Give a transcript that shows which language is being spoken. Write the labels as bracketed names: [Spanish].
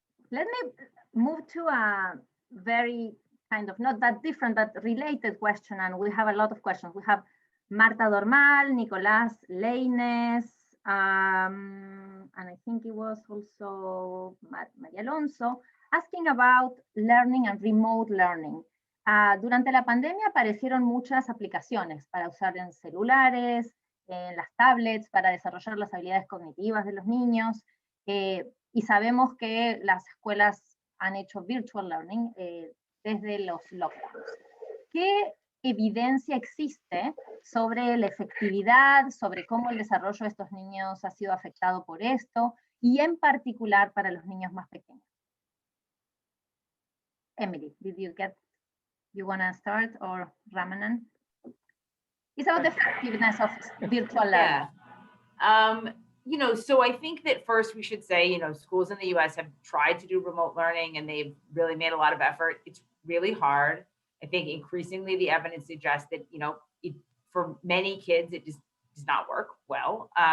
[English] Let me move to a very kind of not that different, but related question. And we have a lot of questions. We have Marta Dormal, Nicolás Leines, and I think it was also María Alonso, asking about learning and remote learning. [Spanish] Durante la pandemia aparecieron muchas aplicaciones para usar en celulares, en las tablets, para desarrollar las habilidades cognitivas de los niños, y sabemos que las escuelas han hecho virtual learning desde los lockdowns. ¿Qué evidencia existe sobre la efectividad, sobre cómo el desarrollo de estos niños ha sido afectado por esto, y en particular para los niños más pequeños? [English] Emily, did you get? You want to start, or Ramanan? It's about the effectiveness of virtual learning. You know, so I think that first we should say, you know, schools in the US have tried to do remote learning and they've really made a lot of effort. It's really hard. I think increasingly the evidence suggests that, you know, for many kids, it just does not work well.